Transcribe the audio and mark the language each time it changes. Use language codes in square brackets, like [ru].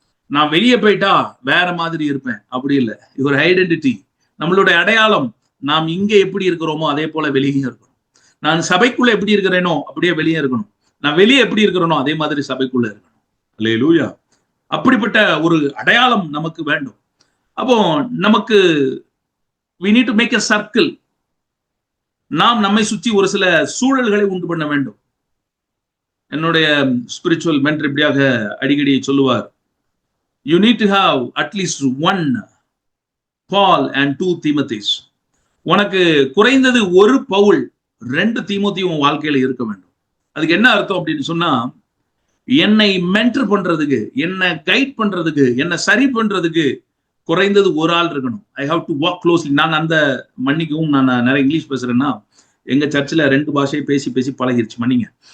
[ta] நான் வெளியே போயிட்டா வேற மாதிரி இருப்பேன். அப்படி இல்லை. இது ஒரு ஐடென்டிட்டி. நம்மளுடைய அடையாளம். நாம் இங்கே எப்படி இருக்கிறோமோ அதே போல வெளியே இருக்கணும். நான் சபைக்குள்ள எப்படி இருக்கிறேனோ அப்படியே வெளியே இருக்கணும். நான் வெளியே எப்படி இருக்கிறேனோ அதே மாதிரி சபைக்குள்ள இருக்கணும். அல்லேலூயா. அப்படிப்பட்ட ஒரு அடையாளம் நமக்கு வேண்டும். அப்போ நமக்கு [en] we need to make a circle. [ta] நாம் நம்மை சுற்றி ஒரு சில சூழல்களை உண்டு பண்ண வேண்டும். என்னுடைய ஸ்பிரிச்சுவல் மென்டர் இப்படியாக அடிக்கடி சொல்லுவார், [en] you need to have at least 1 Paul and 2 Timothy's. [ta] உனக்கு குறைந்தது 1 பவுல் 2 தீமோத்தி உன் வாழ்க்கையில இருக்க வேண்டும். அதுக்கு என்ன அர்த்தம் அப்படின்னு சொன்னா, என்னை மென்டர் பண்றதுக்கு, என்னை கைட் பண்றதுக்கு, என்னை சரி பண்றதுக்கு குறைந்தது ஒரு ஆள் இருக்கணும். [en] I have to walk closely. [ta] நான் அந்த மன்னிக்கவும், நான் நிறைய இங்கிலீஷ் பேசுறேன்னா எங்க சர்ச்சில் 2 பாஷையை பேசி பேசி பழகிருச்சு, மன்னிங்க.